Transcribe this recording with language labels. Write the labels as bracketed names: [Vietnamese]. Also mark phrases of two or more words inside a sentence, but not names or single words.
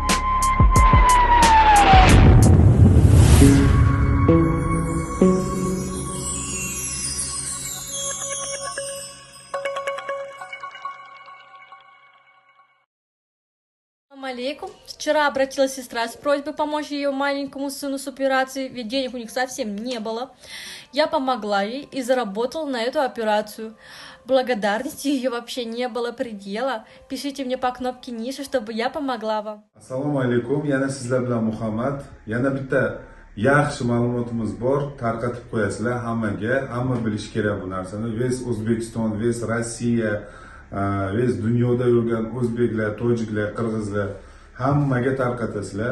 [Russian] Алейкум. Вчера обратилась сестра с просьбой помочь ее маленькому сыну с операцией, ведь денег у них совсем не было. Я помогла ей и заработала на эту операцию. Благодарности ее вообще не было предела. Пишите мне по кнопке ниже, чтобы я помогла вам. [Uzbek] Assalomu alaykum. Yana sizlar bilan Muhammad. Yana bitta yaxshi ma'lumotimiz bor. Tarqatib qo'yasizlar hammaga. Hamma bilish kerak bu narsani. Ves O'zbekiston, ves Rossiya, ves dunyoda yurgan o'zbeklar, tojiklar, qirg'izlar hammaga tarqatasizlar.